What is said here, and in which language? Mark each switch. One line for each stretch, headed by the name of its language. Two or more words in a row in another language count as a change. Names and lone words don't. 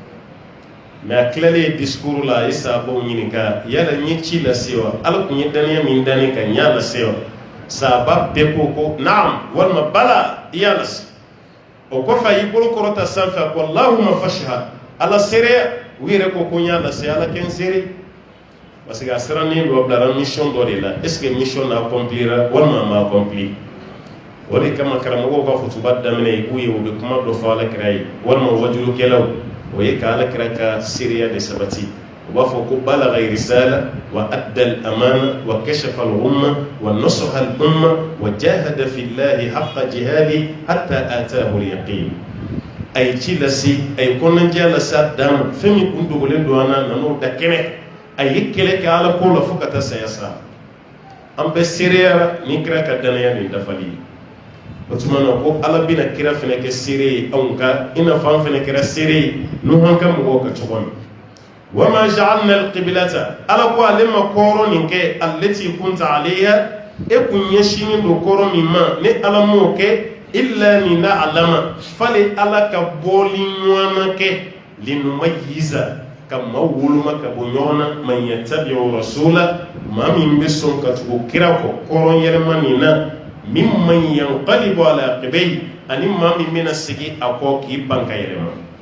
Bambara: mais a tilale discours la i sababu ɲininka yala ɲe ci lase wa ala tun ye daniya min dani ka ɲa lase wa sahaba bɛɛ ko naam walima bala i y'a lase o kɔfɛ a y'i bolo kɔrɔta sanfɛ ko
Arabic: اللهم فاشهد
Bambara: ala seereya u yɛrɛ ko n y'a lase ala kɛ n seere
French: parce que
Bambara: a sirannen dɔ bilara mission dɔ de la
French: est ce
Bambara: que mission na accomplira walima a ma accompli o de kama karamɔgɔw ka futuba daminɛ k'u ye u bɛ kuma dɔ fɔ ala kira ye walima wajulukɛlaw o ye ka ala kira ka seereya de sabati u b'a fɔ ko
Arabic: بلغ الرسالة وأدى الأمانة وكشف الغمة و نصح الأمة وجاهد في الله حق جهاده حتى أتاه اليقين
Bambara: ay ci lasi ay konnandiya lasa dama fɛn min kun dogolen don an na nan'o da kɛnɛ a ye kɛlɛ kɛ ala ko la fo ka taa saya sa an bɛ seereyara ni kira ka danaya nin dafali ye o tuma na ko ala bɛna kira fana kɛ seere ye anw ka i n'a fɔ an fana kɛra seere ye n'u an ka mɔgɔw ka cogo min
Arabic: وما جعلنا القبلة
Bambara: ala ko ale ma kɔrɔ nin kɛ
Arabic: التي كنت عليها
Bambara: e kun ɲɛsinen don kɔrɔ min ma ni ala m'o kɛ
Arabic: إلا لنعلم
Bambara: fale ala ka bɔli ɲɔgɔnna kɛ linumayyiza ka maaw woloma ka bɔ ɲɔgɔn na
Arabic: من يتبع الرسول
Bambara: maa min bɛ sɔn ka tugu kira kɔ kɔrɔ yɛlɛma nin na
Arabic: ممن ينقلب على عقبيه
Bambara: ani maa min bɛna segin a kɔ k'i ban ka yɛlɛma